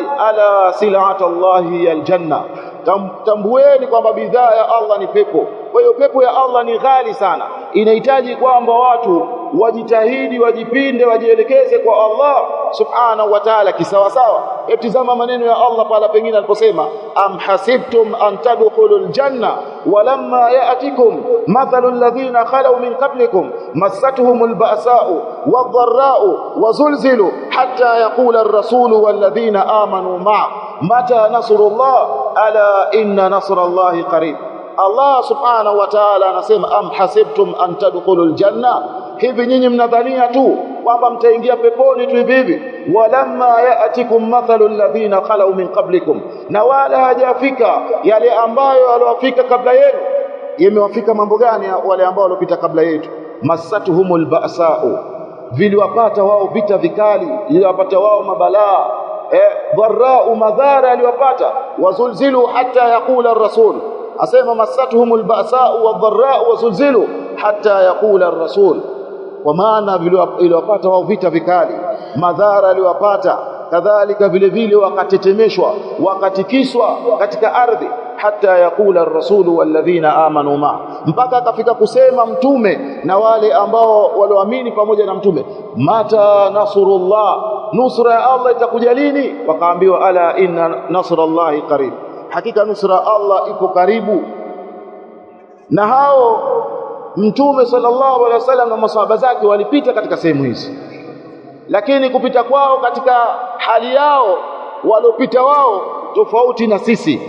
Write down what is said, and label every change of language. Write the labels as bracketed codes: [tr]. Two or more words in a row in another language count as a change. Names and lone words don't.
[ar] ألا سلعة الله الجنة, [sw] tambueni kwamba bidhaa ya Allah ni pepo. Kwa hiyo pepo ya Allah ni ghali sana, inahitaji kwamba watu wajitahidi, wajipinde, wajielekeze kwa Allah [ar] سبحانه وتعالى [sw] kisawa sawa. Tazama maneno ya Allah pala pengine aliposema, [ar] أم حسبتم أن تدخلوا الجنة ولما يأتكم مثل الذين خلوا من قبلكم مستهم البأساء والضراء وزلزلوا حتى يقول الرسول والذين آمنوا معه متى نصر الله ألا إن نصر الله قريب. الله سبحانه وتعالى anasema, أم حسبتم أن تدخلوا الجنة, [sw] hivi nyinyi mnadhania tu kwamba mtaingia peponi tu hivi hivi? [ar] ولما يأتكم مثل الذين خلوا من قبلكم, [sw] na wala hajafika yale ambayo waliofika kabla yenu. Yamewafika mambo gani wale ambao walipita kabla yetu? [ar] مستهم البأساء, [sw] viliwapata wao vita vikali, viliwapata wao mabalaa, dharra'u, madhara aliwapata, [ar] وزلزلوا حتى يقول [sw] ar-rasul, asema [ar] مستهم البأساء والضراء وزلزلوا حتى يقول الرسول, [sw] kwa maana viliwapata wao vita vikali, madhara aliwapata, kadhalika vile vile wakatetemeshwa, wakatikiswa katika ardhi, [ar] حتى يقول الرسول والذين آمنوا مع, [sw] mpaka akafika kusema mtume na wale ambao walioamini pamoja na mtume, [ar] متى نصر الله, [sw] nusra ya Allah itakuja lini? Wakaambiwa, [ar] ألا إن نصر الله قريب, [sw] hakika nusra Allah iko karibu. Na hao mtume [ar] صلى الله عليه وسلم [sw] na masahaba zake walipita katika sehemu hizi, lakini kupita kwao katika hali yao waliopita wao tofauti na sisi.